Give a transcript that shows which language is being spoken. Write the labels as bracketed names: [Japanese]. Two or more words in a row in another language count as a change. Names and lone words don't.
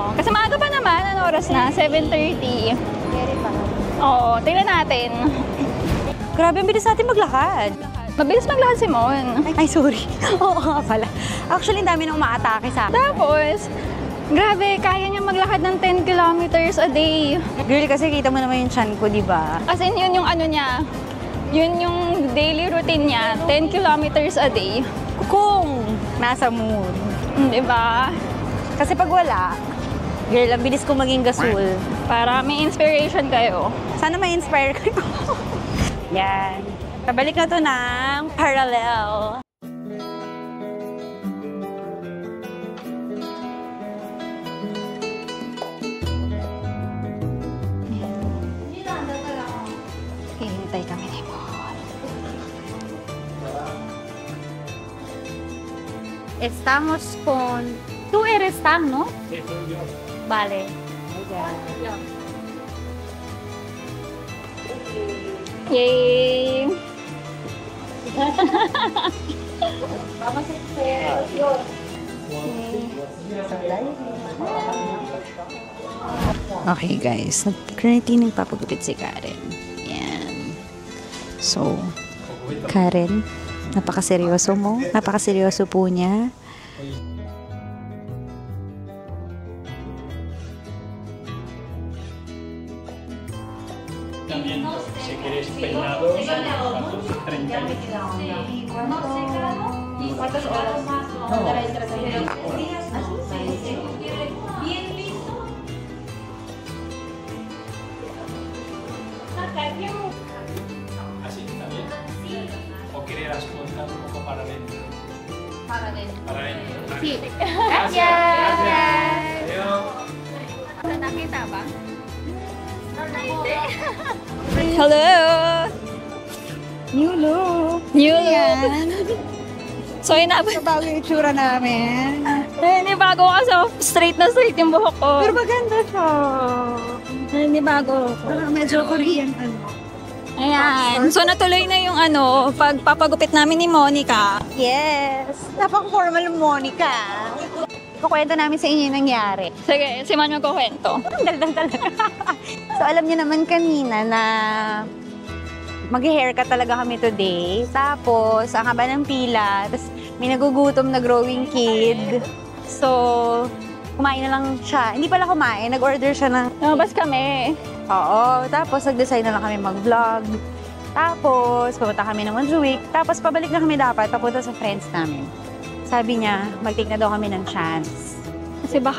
[Filipino] Kasi maaga pa naman, ano oras na? 7:30. Very pa. Oo, tingnan natin. Grabe, ang bilis natin maglakad. Mabilis maglakad si Mon. Ay, sorry. Oo nga pala. Actually, ang dami nang umaatake sa akin. Tapos, grabe, kaya niya maglakad ng 10 [English] kilometers a day. [Filipino] Girl, kasi kita mo naman yung chan ko, di ba? [English] As in, [Filipino] yun yung ano niya. Yun yung [English] daily routine [Filipino] niya. [English] 10 kilometers a day. [Filipino] Kung nasa mood. Di ba? Kasi pag wala, girl, ang bilis ko maging gasol. Para may inspiration kayo. Sana ma-inspire kayo. Yan. Pabalik na to ng parallel. Hihintay kami ni Mon. [Spanish] Estamos con... Tú eres Tam, ¿no? Vale. Yay! [English] Okay guys, currently [Filipino] nagpapagupit si Karen. Yan. So, Karen, napakaseryoso mo. Napakaseryoso po niya. [Spanish] También, si quieres peinado, 30 ¿Así también? ¿O quieres contar un poco para adentro? Para adentro. Para adentro. Sí. Gracias. Adiós. [Filipino] Nakita ba? Hello! [English] New look. New look. So, [Filipino] inabot. Bago yung itsura namin. Hindi bago kasi straight na straight yung buhok ko. Pero maganda siya. Hindi bago. Medyo Korean ano. Ayan. So, natuloy na yung pagpapagupit namin ni Monica. Yes. Napaka-formal ng Monica. Kukwento namin sa inyo yung nangyari. Sige, si Man magkukwento. Daldal talaga. So, alam niyo naman kanina na mag-haircut talaga kami today. Tapos, ang haba ng pila. Tapos, may nagugutom na growing kid. So, kumain na lang siya. Hindi pala kumain. Nag-order siya ng... Lumabas kami. Oo. Tapos, nag-decide na lang kami mag-vlog. Tapos, pumunta kami ng Montjuic. Tapos, pabalik na kami dapat, papunta sa friends namin. Sabi niya, mag-take na daw kami ng chance. Kasi baka